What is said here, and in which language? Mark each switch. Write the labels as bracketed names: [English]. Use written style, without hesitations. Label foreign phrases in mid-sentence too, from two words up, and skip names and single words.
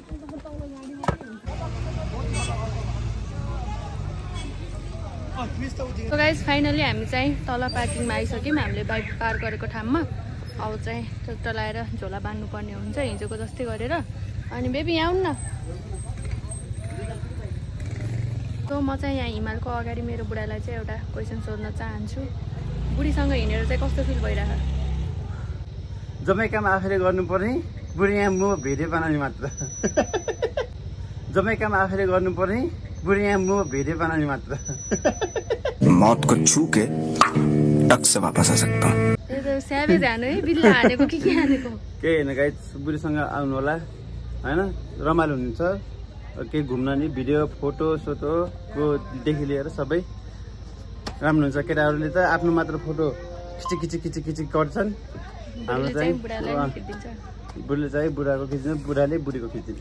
[English] so guys [Nepali] फाइनली हामी चाहिँ तल पार्किङमा आइसक्यौँ हामीले बाइक पार गरेको ठाउँमा अब चाहिँ ट्र्याक्टर लगाएर झोला बाँध्नुपर्ने हुन्छ हिजोको जस्तै गरेर अनि बेबी यहाँ आउनु न सो म चाहिँ यहाँ हिमालको अगाडि मेरो बुढालाई चाहिँ एउटा क्वेसन सोध्न चाहन्छु बुढीसँग हिँडेर चाहिँ कस्तो फिल भइरहेको जम्मै काम आफैले गर्नुपर्ने बुढी यहाँ म भिडियो बनाउने मात्र जम्मै काम आफैले गर्नुपर्ने बुढी यहाँ म भिडियो बनाउने मात्र [Hindi] मौत को छू के टक से वापस आ सकता हूँ [Nepali] स्यावेज हानु है बिल्ला हानेको के हानेको केही होइन गाइज बुढीसँग आउनु होला होइन रमाइलो हुनुहुन्छ केही घुम्न नि भिडियो फोटो सोटोको देखि लिएर सबै राम्रो हुन्छ केटाहरूले त आफ्नो मात्र फोटो खिची गर्छन् हाम्रो चाहिँ बुढीले चाहिँ बुढाको खिच्ने बुढाले बुढीको खिच्ने